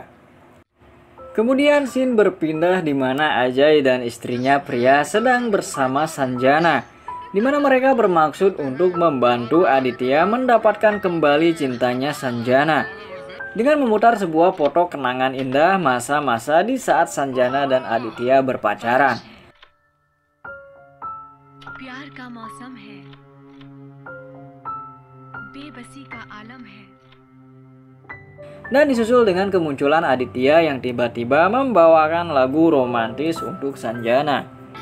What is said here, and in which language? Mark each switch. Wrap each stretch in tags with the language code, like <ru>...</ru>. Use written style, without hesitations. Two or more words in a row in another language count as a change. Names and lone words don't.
<id>Kemudian scene berpindah di mana Ajay dan istrinya Priya sedang bersama Sanjana, di mana mereka bermaksud untuk membantu Aditya mendapatkan kembali cintanya Sanjana dengan memutar sebuah foto kenangan indah masa-masa di saat Sanjana dan Aditya berpacaran.</id> <hi>प्यार का मौसम है, बेबसी का आलम है.</hi> <id>Dan disusul dengan kemunculan Aditya yang tiba-tiba membawakan lagu romantis untuk Sanjana.</id>